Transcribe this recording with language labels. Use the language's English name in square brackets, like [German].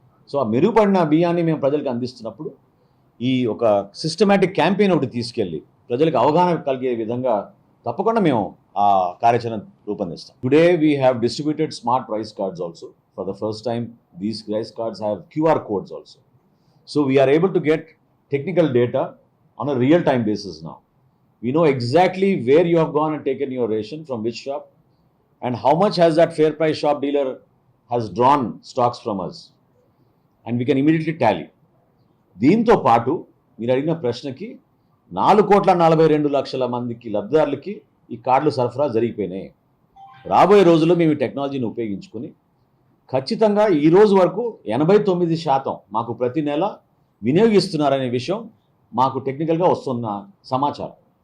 [Telugu] So ఆ మెరుగుపడిన బియ్యాన్ని మేము ప్రజలకు అందిస్తున్నప్పుడు ఈ ఒక సిస్టమేటిక్ క్యాంపెయిన్ ఒకటి తీసుకెళ్ళి ప్రజలకు అవగాహన కలిగే విధంగా తప్పకుండా మేము ఆ కార్యాచరణ రూపొందిస్తాం. [English] Today we have distributed smart rice cards also. For the first time these rice cards have QR codes also. So we are able to get technical data on a real time basis now. We know exactly where you have gone and taken your ration, from which shop, and how much has that fair price shop dealer has drawn stocks from us, and we can immediately tally. [Telugu] దీంతో పాటు మీరు అడిగిన ప్రశ్నకి 4,42,00,000 మందికి లబ్ధిదారులకి ఈ కార్డులు సరఫరా జరిగిపోయినాయి. రాబోయే రోజుల్లో మేము ఈ టెక్నాలజీని ఉపయోగించుకొని ఖచ్చితంగా ఈ రోజు వరకు 89% మాకు ప్రతి నెల వినియోగిస్తున్నారనే విషయం మాకు టెక్నికల్గా వస్తున్న సమాచారం.